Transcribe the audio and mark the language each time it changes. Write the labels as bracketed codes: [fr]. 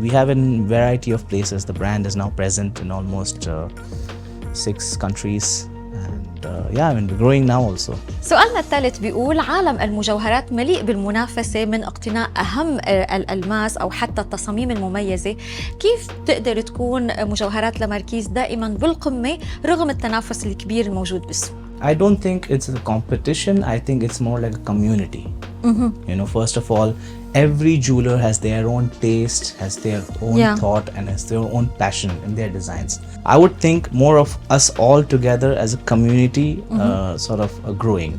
[en] We have a variety of places. The brand is now present in almost 6 countries. Yeah, I mean, we're growing now also. [ar] سؤالنا الثالث بيقول عالم المجوهرات مليء بالمنافسة من اقتناء أهم الألماس أو حتى التصاميم المميزة. كيف تقدر تكون مجوهرات لاماركيز دائما بالقمة رغم التنافس الكبير الموجود بالسوق؟ [en] I don't think it's a competition. I think it's more like a community. You know, first of all, every jeweler has their own taste, has their own thought, and has their own passion in their designs. I would think more of us all together as a community sort of growing.